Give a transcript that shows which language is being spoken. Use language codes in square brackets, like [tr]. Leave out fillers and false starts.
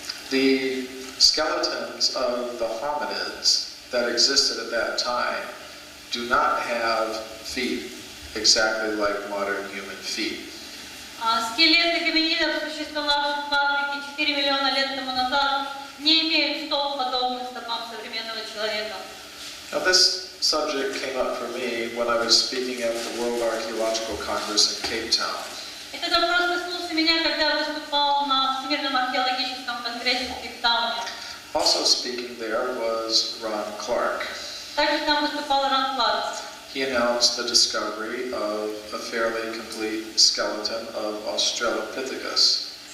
[en] The skeletons of the hominids that existed at that time do not have feet exactly like modern human feet. [ru] Скелеты гоминидов, существовавших в Африке 4 миллиона лет тому назад, не имеют стоп, подобных стопам современного человека. [en] Now, this subject came up for me when I was speaking at the World Archaeological Congress in Cape Town. [ru] Этот вопрос коснулся меня, когда я выступал на Всемирном археологическом конгрессе в Кейптауне. [en] Also speaking there was Ron Clark. [ru] Также там выступал Рон Кларк. [en] He announced the discovery of a fairly complete skeleton of Australopithecus.